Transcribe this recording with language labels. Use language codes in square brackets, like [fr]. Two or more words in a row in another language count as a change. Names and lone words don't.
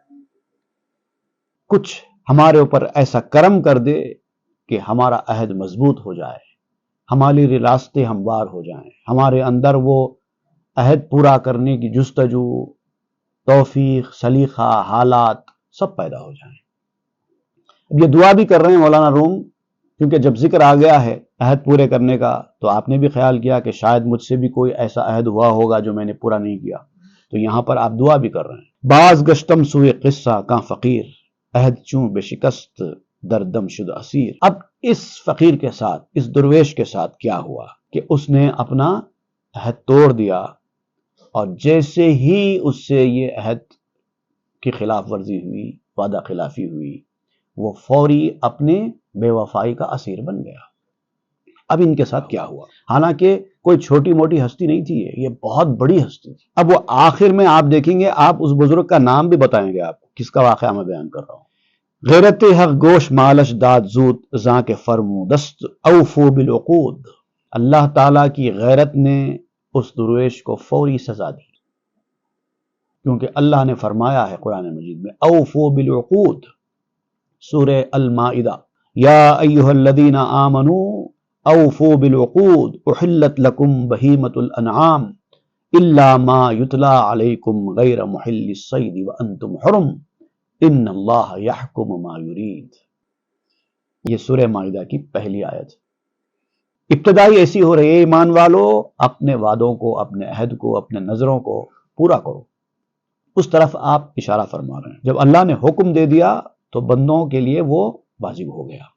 [ur] کچھ ہمارے اوپر ایسا کرم کر دے کہ ہمارا عہد مضبوط ہو جائے، ہمارے راستے ہموار ہو جائیں، ہمارے اندر وہ عہد پورا کرنے کی جستجو، توفیق، سلیقہ، حالات سب پیدا ہو جائیں۔ اب یہ دعا بھی کر رہے ہیں مولانا روم، کیونکہ جب ذکر آ گیا ہے عہد پورے کرنے کا تو آپ نے بھی خیال کیا کہ شاید مجھ سے بھی کوئی ایسا عہد ہوا ہوگا جو میں نے پورا نہیں کیا، تو یہاں پر آپ دعا بھی کر رہے ہیں۔ [fa] باز گشتم سوئے قصہ کاں فقیر، عہد چوں بے شکست دردم شد اسیر۔ [ur] اب اس فقیر کے ساتھ، اس درویش کے ساتھ کیا ہوا کہ اس نے اپنا عہد توڑ دیا، اور جیسے ہی اس سے یہ عہد کی خلاف ورزی ہوئی، وعدہ خلافی ہوئی، وہ فوری اپنے بے وفائی کا اسیر بن گیا۔ اب ان کے ساتھ کیا ہوا؟ حالانکہ کوئی چھوٹی موٹی ہستی نہیں تھی، یہ بہت بڑی ہستی تھی۔ اب وہ آخر میں آپ دیکھیں گے، آپ اس بزرگ کا نام بھی بتائیں گے آپ کو، کس کا واقعہ میں بیان کر رہا ہوں۔ [fa] غیرت حق گوش مالش داد زود، زاں کے فرمو دست [ar] اوفو بالعقود۔ [ur] اللہ تعالیٰ کی غیرت نے اس درویش کو فوری سزا دی، کیونکہ اللہ نے فرمایا ہے قرآن مجید میں [ar] اوفو بالعقود، [ur] سورہ المائدہ، [ar] یا ایہا الذین آمنوا اوفوا بالعقود احلت لکم بہیمۃ الانعام الا ما یتلی علیکم غیر محل الصید وانتم حرم ان اللہ یحکم ما یرید۔ [ur] یہ سورہ مائدہ کی پہلی آیت۔ ابتدائی ایسی ہو رہی ہے، ایمان والو اپنے وعدوں کو، اپنے عہد کو، اپنے نظروں کو پورا کرو، اس طرف آپ اشارہ فرما رہے ہیں۔ جب اللہ نے حکم دے دیا تو بندوں کے لیے وہ واجب ہو گیا۔